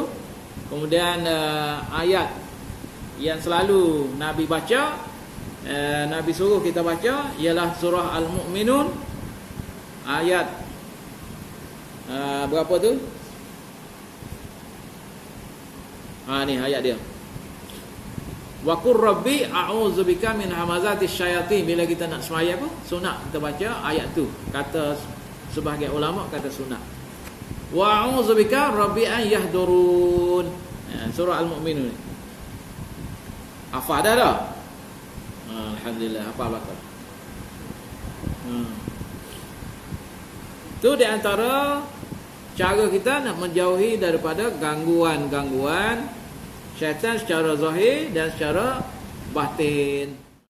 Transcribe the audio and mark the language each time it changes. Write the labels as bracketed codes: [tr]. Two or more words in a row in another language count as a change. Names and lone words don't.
[ms] Kemudian ayat yang selalu Nabi baca, Nabi suruh kita baca ialah surah Al-Mu'minun ayat berapa tu? Ni ayat dia. [ar] وقل رب أعوذ بك من همزات الشياطين. [ms] Bila kita nak sembahyang apa? Sunat kita baca ayat tu. Kata sebahagian ulama kata sunat. [ar] وأعوذ بك رب أن يحضرون. [ms] Surah Al-Mu'minun. Hafal dah? Alhamdulillah, hafal belakang. Tu di antara cara kita nak menjauhi daripada gangguan-gangguan syaitan secara zahir dan secara batin.